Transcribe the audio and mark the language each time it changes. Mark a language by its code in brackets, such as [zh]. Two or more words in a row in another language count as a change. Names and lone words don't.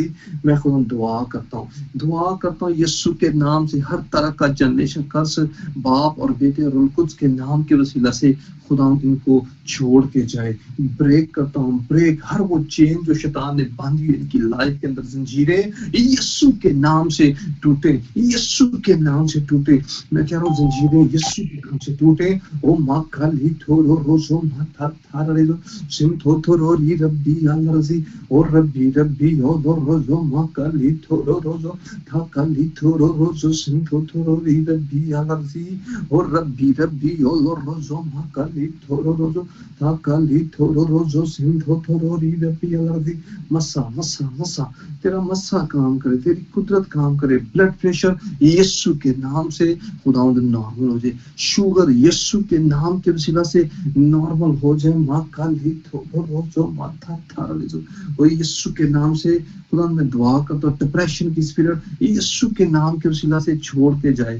[ur] میں خدا دعا کرتا ہوں یسوع کے نام سے ہر طرح کا [en] generation curse [ur] باپ اور بیٹے روح القدس کے نام کے وسیلہ سے خدا ان کو چھوڑ کے جائے. بریک کرتا ہوں بریک ہر وہ چین جو شیطان نے باندھی ان کی لائف کے اندر زنجیریں یسوع کے نام سے ٹوٹے. یسوع کے نام سے ٹوٹے. میں کہہ رہا ہوں زنجیریں یسوع کے نام سے ٹوٹے. او ماں کالی تھورو روزو ماتھا تھارا ریزو سن تھو تھورو ری ربی الارضی او ربی ربی او لوروزو ماں کالی تھورو روزو تھا کالی تھورو روزو سن تھو تھورو ری ربی الارضی او ربی ربی او لوروزو ماں کالی تھورو روزو تھا کالی تھورو روزو سنتھو تھوروری ربی الرضی مسا مسا مسا تیرا مسا کام کرے, تیری قدرت کام کرے. [en] blood pressure [ur] یسو کے نام سے خداوند نارمل ہو جائے, شوگر یسو کے نام کے وسیلہ سے نارمل ہو جائے. ماں کا لی تھوڑو جو ماتھا تھا جو وہ یسو کے نام سے خداوند میں دعا کرتا ہوں, ڈپریشن کی اسپرٹ یسو کے نام کے وسیلہ سے چھوڑ کے جائے.